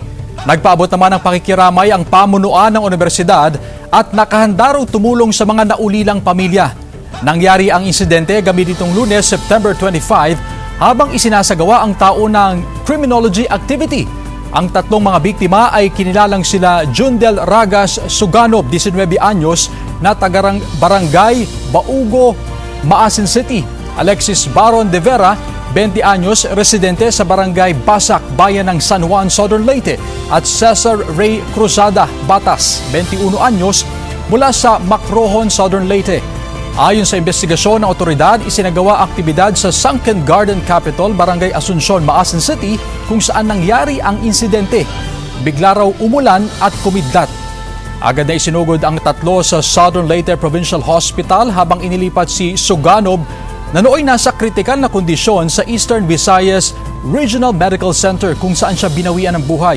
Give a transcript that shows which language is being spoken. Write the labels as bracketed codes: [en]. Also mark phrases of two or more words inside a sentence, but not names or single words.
[tl] Nagpaabot naman ng pakikiramay ang pamunuan ng universidad at nakahanda raw tumulong sa mga naulilang pamilya. Nangyari ang insidente gabi nitong Lunes, September 25, habang isinasagawa ang taunang criminology activity. Ang 3 mga biktima ay kinilalang sila Jundel Ragas Suganob, 19 anyos, na tagarang Barangay Baugo, Maasin City, Alexis Baron de Vera, 20 anyos, residente sa barangay Basak, bayan ng San Juan, Southern Leyte, at Cesar Ray Cruzada Batas, 21 anyos, mula sa Macrohon, Southern Leyte. Ayon sa investigasyon ng otoridad, isinagawa aktibidad sa Sunken Garden Capitol, Barangay Asuncion, Maasin City, kung saan nangyari ang insidente. Bigla raw umulan at kumidlat. Agad na isinugod ang tatlo sa Southern Leyte Provincial Hospital habang inilipat si Suganob na nooy nasa kritikal na kondisyon sa Eastern Visayas Regional Medical Center kung saan siya binawian ng buhay.